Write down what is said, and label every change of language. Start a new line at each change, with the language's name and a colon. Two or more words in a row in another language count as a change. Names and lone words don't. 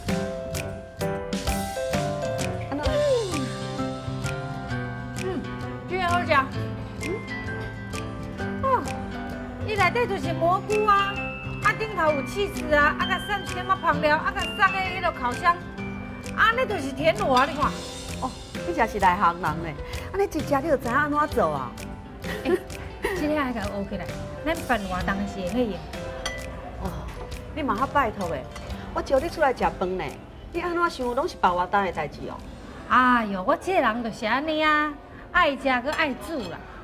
Min Nan Chinese: 这个好食。伊内底就是蘑菇啊，顶头有起司啊，甲散什么香料，甲送个迄落烤箱，安尼就是田螺啊，你看。哦，你真是内行人呢，安尼一食你就知影安怎做啊。这个爱甲学起来，咱办活动是会用。哦，你嘛较拜托的，我招你出来食饭呢，你安怎想拢是办活动的代志哦。哎哟，我这个人就是安尼啊，爱食佮爱煮啦。